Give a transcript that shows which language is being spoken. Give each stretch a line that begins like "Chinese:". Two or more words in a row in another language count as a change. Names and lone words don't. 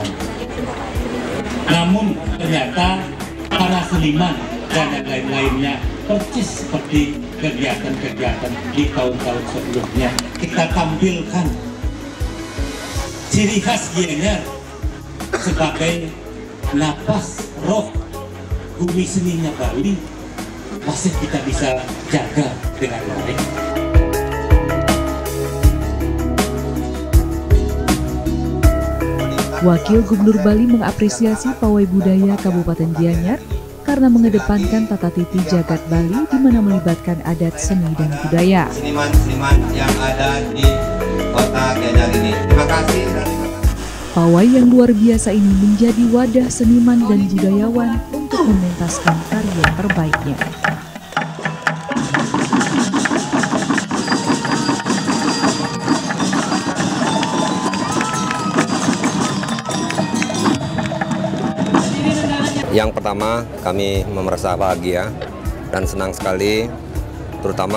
Indonesian: Namun ternyata para seniman dan yang lain-lainnya persis seperti kegiatan-kegiatan di tahun-tahun sebelumnya. Kita tampilkan ciri khas Gianyar sebagai napas roh bumi seninya Bali, masih kita bisa jaga dengan baik. Wakil Gubernur Bali mengapresiasi pawai budaya Kabupaten Gianyar karena mengedepankan tata titi jagat Bali di mana melibatkan adat seni dan budaya. Seniman-seniman yang ada di kota Gianyar ini. Terima kasih. Pawai yang luar biasa ini menjadi wadah seniman dan budayawan untuk mementaskan karya terbaiknya. Yang pertama, kami merasa bahagia dan senang sekali, terutama